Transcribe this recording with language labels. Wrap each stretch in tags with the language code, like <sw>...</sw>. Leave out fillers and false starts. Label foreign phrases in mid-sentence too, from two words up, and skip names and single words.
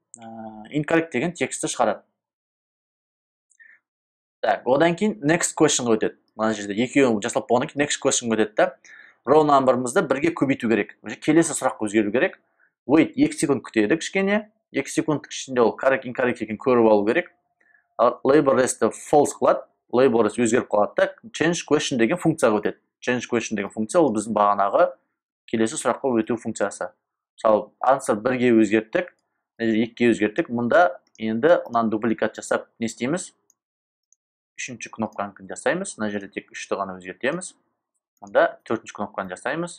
<kk>Incorrect деген тексті шығарады. Так, одан кейін</kk> <en>next questionға</en> <kk>өтеді. Мына жерде екеуін жасалып болғаннан кейін</kk> <en>next questionға</en> <kk>өтеді да. Row number'ымызды 1-ге көбейту керек. Келесі сұрақ өзгеру керек. Wait, 2 секунд күтеді кішкене. 2 секунд ішінде ол</kk> <en>correct incorrect</en> <kk>екенін көріп алу керек.</kk> <en>Label rest'ті</en> <kk>false қылады.</kk> <en>Label rest</en> <kk>өзгеріп қалады да.</kk> <en>Change question</en> <kk>деген функцияға өтеді.</kk> <en>Change question</en> <kk>деген функция ол біздің бағанағы келесі сұраққа өту функциясы. Мысалы, answer 1-ге өзгерттік, 2-ге өзгерттік. Мұнда енді онан дубликат жасап не істейміз? 3-ші кнопканы жасаймыз. Мына жерде тек 3-ті ғана өзгертеміз. Мұнда 4-ші кнопканы жасаймыз.</kk>